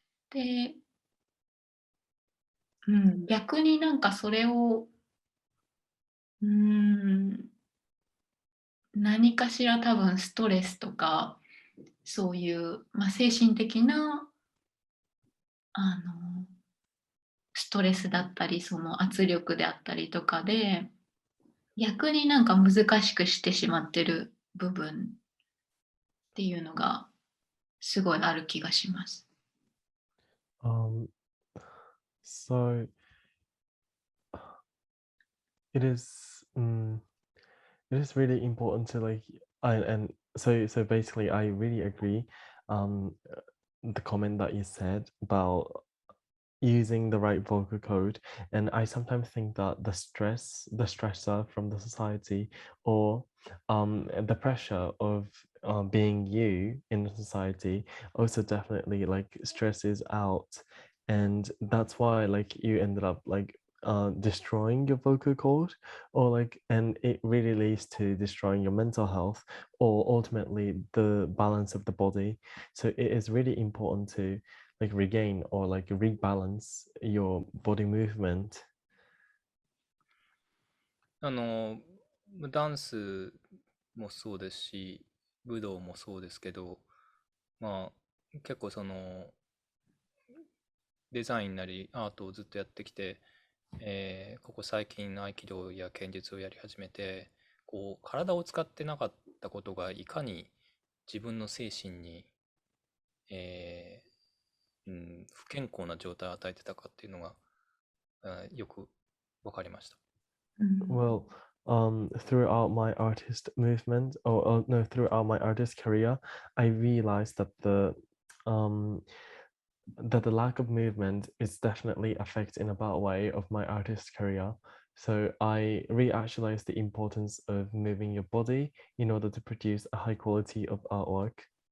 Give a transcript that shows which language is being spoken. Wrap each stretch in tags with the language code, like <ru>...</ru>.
<ja>で、うん、逆になんかそれを、うーん、何かしら多分ストレスとか、そういう、まあ、精神的な、あの、ストレスだったり、その圧力であったりとかで、逆になんか難しくしてしまってる部分っていうのがすごいある気がします。</ja> <en>Um, so it is it is really important to like and so basically I really agree the comment that you said about using the right vocal code, and I sometimes think that the stressor from the society, or the pressure of being you in the society also definitely like stresses out, and that's why like you ended up like destroying your vocal cord, or like, and it really leads to destroying your mental health or ultimately the balance of the body. So it is really important to like regain or like rebalance your body movement.</en> <ja>あの、ダンスもそうですし、武道もそうですけど、まあ、結構その、デザインなりアートをずっとやってきて、ここ最近合気道や剣術をやり始めて、こう、体を使ってなかったことがいかに自分の精神に、え不健康な状態を与えてたかっていうのが、よくわかりました。うん。</ja> <en>Well, throughout my artist movement, or no, throughout my artist career, I realized that um that the lack of movement is definitely affecting in a bad way of my artist career. So I reactualized the importance of moving your body in order to produce a high quality of artwork.</en>